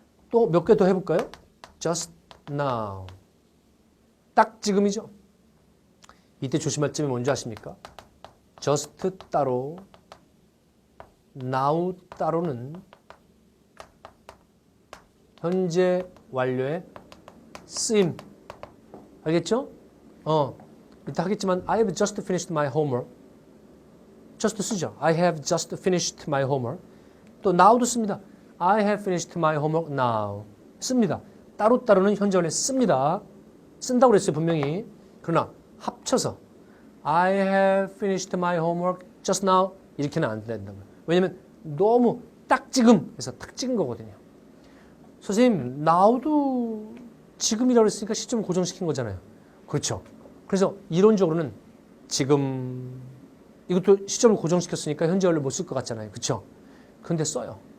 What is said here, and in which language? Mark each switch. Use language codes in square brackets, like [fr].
[ko] 또 몇 개 더 해볼까요? Just now. 딱 지금이죠. 이때 조심할 점이 뭔지 아십니까? just 따로, now 따로는 현재 완료의 쓰임. 알겠죠? [en] 이따 하겠지만 I have just finished my homework. just 쓰죠. I have just finished my homework. [ko] 또 now도 씁니다. [en] I have finished my homework now. [ko] 씁니다. 따로따로는 현재 완료 씁니다. 쓴다고 그랬어요, 분명히. [en] 그러나 합쳐서 I have finished my homework just now 이렇게는 안 된다고요. [ko] 왜냐면 너무 딱 지금 해서 딱 찍은 거거든요. 선생님, now도 지금이라고 했으니까 시점을 고정시킨 거잖아요. 그렇죠. 그래서 이론적으로는 지금 이것도 시점을 고정시켰으니까 현재 완료 못 쓸 것 같잖아요. 그렇죠. 근데 써요.